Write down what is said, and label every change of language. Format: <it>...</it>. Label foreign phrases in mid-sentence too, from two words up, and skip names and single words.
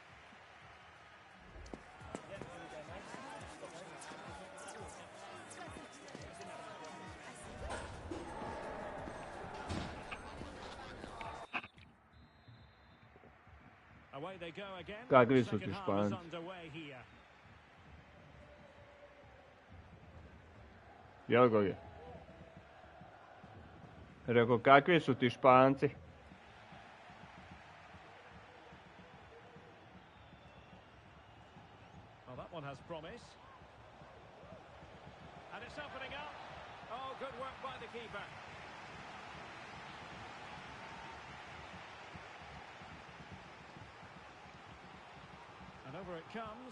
<en>Away they go again.</en> <sr>Kakvi su ti</sr> <en>Second half is</en> <sr>Španci?</sr> <en>underway here.</en> <sr>Jel go je? Rekao, kakvi su ti Španci?</sr> <en>Well, that one has promise. And it's opening up. Oh, good work by the keeper. And over it comes.</en>